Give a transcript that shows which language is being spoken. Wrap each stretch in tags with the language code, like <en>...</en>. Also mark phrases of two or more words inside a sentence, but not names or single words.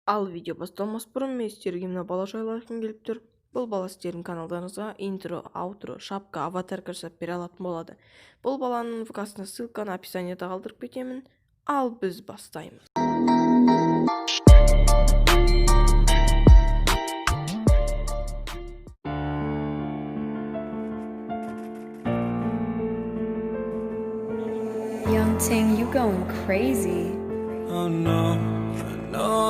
<kk>Ал видео басталмас бұрын мен сіздерге мына бала жайлы айтқым келіп тұр. Бұл бала сіздердің каналдарыңызға интро, аутро, шапка, аватарка жасап бере алатын болады. Бұл баланың ВК-сына ссылканы описаниеда қалдырып кетемін. Ал біз бастаймыз.</kk> <en>Young Ting, you going crazy. Oh no, no.</en>